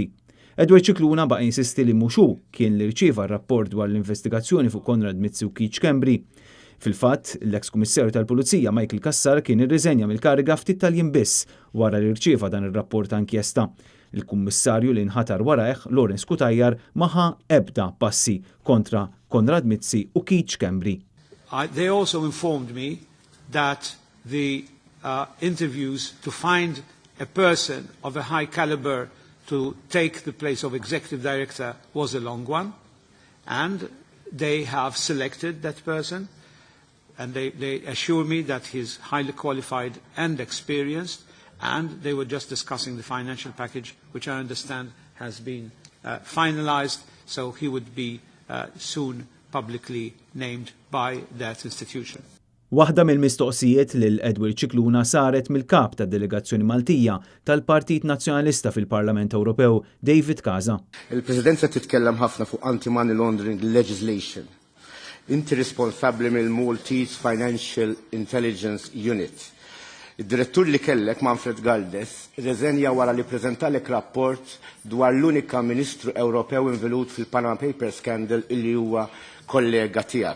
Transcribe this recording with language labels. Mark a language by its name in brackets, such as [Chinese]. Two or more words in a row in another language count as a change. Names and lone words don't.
[Maltese] Edward Cicluna baqa' jinsisti li mhux hu kien li rċieva r-rapport dwar l-investigazzjoni fuq Konrad Mizzi u Keith Schembri. Fil-fatt, l-eks Kummissarju tal-Pulizija Michael Cassar kien irriżenja mill-kariga ftit tal-jiem biss wara li rċieva dan ir-rapport ta' inkjesta. Il-kummissarju li nħatar warajh, Lawrence Kutajjar, maħa ebda passi kontra Konrad Mizzi u Keith Schembri. [English] They also informed me that the interviews to find a person of a high caliber to take the place of executive director was a long one, and they have selected that person, and they assure me that he's highly qualified and experienced, and they were just discussing the financial package, which I understand has been finalized, so he would be soon publicly named by that institution. [Maltese] Waħda mill-mistoqsijiet lil Edward Cicluna saret mill-kap tad-delegazzjoni Maltija tal-Partit Nazzjonalista fil-Parlament Ewropew, David Casa. Il-Presidenza titkellem ħafna fuq [English] anti-money laundering legislation. [Maltese] Inti responsabbli mill-Maltese Financial Intelligence Unit. Id-direttur li kellek, Manfred Galdes, reżenja wara li preżentalek rapport dwar l-unika Ministru Ewropew involut fil-Panama Papers scandal illi huwa kollega tiegħek.